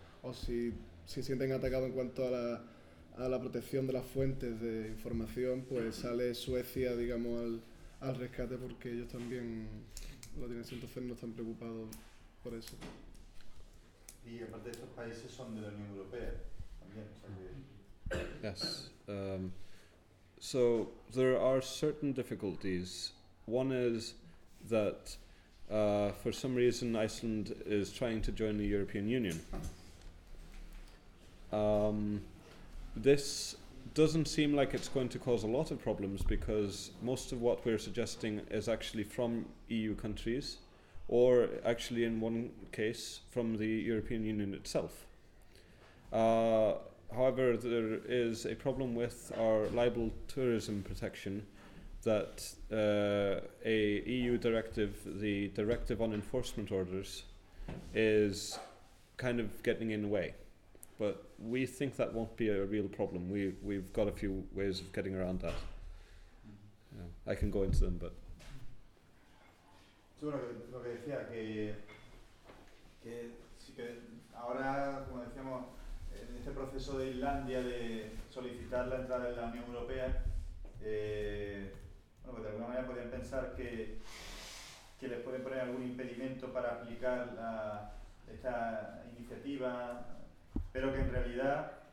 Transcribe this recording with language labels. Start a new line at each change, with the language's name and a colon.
Spanish: O si sienten atacados en cuanto a la protección de las fuentes de información, pues sale Suecia, digamos, al rescate, porque ellos también lo tienen, entonces no están preocupados por eso. Y aparte, estos países son de la Unión Europea también.
English: Yes. So there are certain difficulties. One is that for some reason Iceland is trying to join the European Union. This doesn't seem like it's going to cause a lot of problems, because most of what we're suggesting is actually from EU countries, or actually in one case from the European Union itself. However, there is a problem with our libel tourism protection, that a EU directive, the Directive on Enforcement Orders, is kind of getting in the way. But we think that won't be a real problem. We've got a few ways of getting around that. Yeah. I can go into them, but.
Spanish: Sí, bueno, lo que decía, que sí que ahora, como decíamos, este proceso de Islandia de solicitar la entrada en la Unión Europea, bueno, pues de alguna manera podrían pensar que les pueden poner algún impedimento para aplicar esta iniciativa, pero que en realidad,